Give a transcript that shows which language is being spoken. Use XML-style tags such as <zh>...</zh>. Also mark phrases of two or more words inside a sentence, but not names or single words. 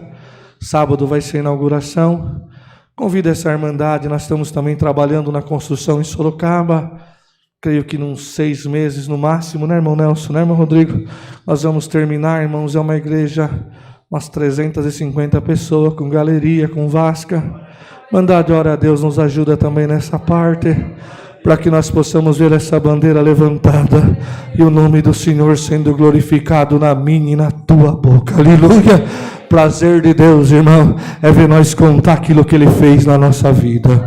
<pt>Sábado vai ser a inauguração. Convida essa irmandade, nós estamos também trabalhando na construção em Sorocaba. Creio que uns 6 meses no máximo, né, irmão Nelson, né, irmão Rodrigo? Nós vamos terminar, irmãos, é uma igreja, umas 350 pessoas, com galeria, com vasca. Mandade, ora a Deus, nos ajuda também nessa parte, para que nós possamos ver essa bandeira levantada e o nome do Senhor sendo glorificado na minha e na tua boca. Aleluia! Prazer de Deus, irmão, é ver nós contar aquilo que Ele fez na nossa vida.</pt>